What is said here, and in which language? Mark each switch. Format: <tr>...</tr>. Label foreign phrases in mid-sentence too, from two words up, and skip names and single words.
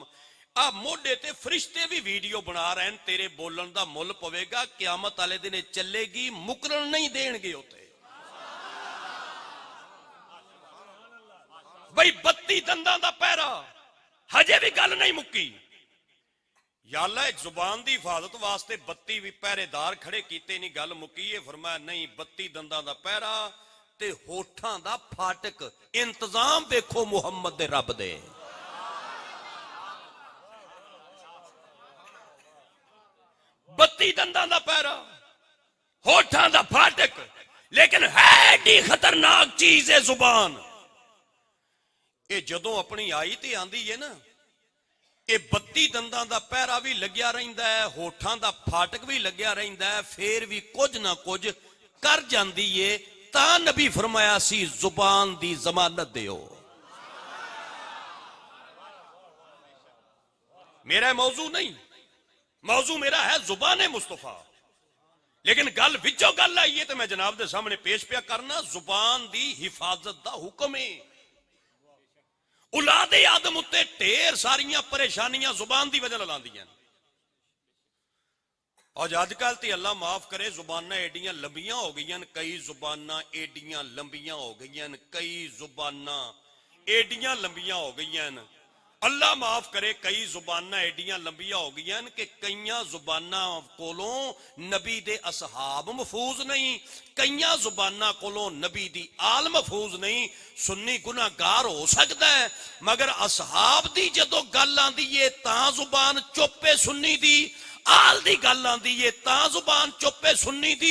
<pa>ਆ ਮੋਢੇ ਤੇ ਫਰਿਸ਼ਤੇ ਵੀ ਵੀਡੀਓ ਬਣਾ ਰਹੇ ਨੇ, ਤੇਰੇ ਬੋਲਣ ਦਾ ਮੁੱਲ ਪਵੇਗਾ, ਕਿਆਮਤ ਵਾਲੇ ਦਿਨ ਚੱਲੇਗੀ, ਮੁਕਰਨ ਨਹੀਂ ਦੇਣਗੇ ਉੱਥੇ। ਬਈ 32 ਦੰਦਾਂ ਦਾ ਪਹਿਰਾ, ਹਜੇ ਵੀ ਗੱਲ ਨਹੀਂ ਮੁੱਕੀ।</pa> <ar>یا اللہ</ar> <pa>ایک زبان دی حفاظت واسطے 32 بھی پہرےدار کھڑے کیتے نہیں، گل مکی ہے۔ فرمایا نہیں، 32 دنداں دا پہرا تے ہوٹھاں دا پھاٹک، انتظام دیکھو محمد دے رب دے۔ 32 دنداں دا پہرا، ہوٹھاں دا پھاٹک، لیکن ہے ایڈی خطرناک چیز ہے زبان۔ اے جدوں اپنی آئی تے آندی ہے نا، ਇਹ 32 ਦੰਦਾਂ ਦਾ ਪਹਿਰਾ ਵੀ ਲੱਗਿਆ ਰਹਿੰਦਾ ਹੈ, ਹੋਠਾਂ ਦਾ ਫਾਟਕ ਵੀ ਲੱਗਿਆ ਰਹਿੰਦਾ ਹੈ, ਫੇਰ ਵੀ ਕੁਝ ਨਾ ਕੁਝ ਕਰ ਜਾਂਦੀ ਏ। ਤਾਂ ਨਬੀ ਫਰਮਾਇਆ ਸੀ ਜ਼ੁਬਾਨ ਦੀ ਜ਼ਮਾਨਤ ਦਿਓ। ਮੇਰਾ ਮੌਜੂ ਨਹੀਂ, ਮੌਜੂ ਮੇਰਾ ਹੈ ਜ਼ੁਬਾਨ ਮੁਸਤਫਾ। ਲੇਕਿਨ ਗੱਲ ਵਿੱਚੋਂ ਗੱਲ ਆਈ ਹੈ ਤੇ ਮੈਂ ਜਨਾਬ ਦੇ ਸਾਹਮਣੇ ਪੇਸ਼ ਪਿਆ ਕਰਨਾ। ਜ਼ੁਬਾਨ ਦੀ ਹਿਫਾਜ਼ਤ ਦਾ ਹੁਕਮ ਹੈ। اولاد آدم اتے ڈھیر ساریاں پریشانیاں زبان دی وجہ لاندیاں۔ اور اج کل تے اللہ معاف کرے زباناں ایڈیاں لمبیاں ہو گئیاں، کئی زباناں ایڈیاں لمبیاں ہو گئیاں، کئی زباناں ایڈیاں لمبیاں ہو گئیاں، اللہ معاف کرے کئی زباناں ایڈیاں لمبیاں ہو گئیاں کہ کئیاں زباناں کولوں نبی دے اصحاب محفوظ نہیں، کئیاں زباناں کولوں نبی دی آل محفوظ نہیں۔ سنی گناہگار ہو سکتا ہے مگر اصحاب دی جدو گل آندی ہے تاں زبان چوپے سنی دی، آل دی گل آندی ہے تاں زبان چوپے سنی دی۔</pa>